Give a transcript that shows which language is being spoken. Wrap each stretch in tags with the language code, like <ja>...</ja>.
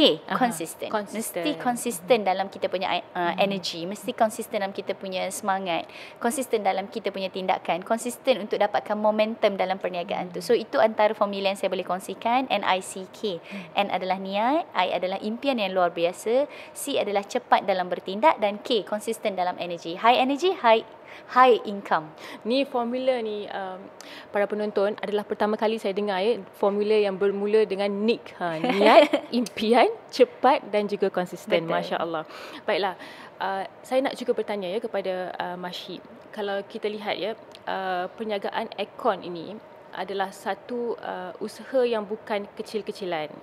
<ms>Konsisten. Mesti konsisten dalam kita punya energy, mesti konsisten dalam kita punya semangat, konsisten dalam kita punya tindakan, konsisten untuk dapatkan momentum dalam perniagaan tu. So itu antara formula yang saya boleh kongsikan. NICK. N adalah niat, I adalah impian yang luar biasa, C adalah cepat dalam bertindak, dan K konsisten dalam energy.</ms> <en>High energy, high income.</en> <ms>Ni formula ni para penonton adalah pertama kali saya dengar formula yang bermula dengan NIC. Niat, impian, cepat dan juga konsisten. Masya-Allah. Baiklah, saya nak juga bertanya kepada Masyi. Kalau kita lihat perniagaan aircon ini adalah satu usaha yang bukan kecil-kecilan.</ms>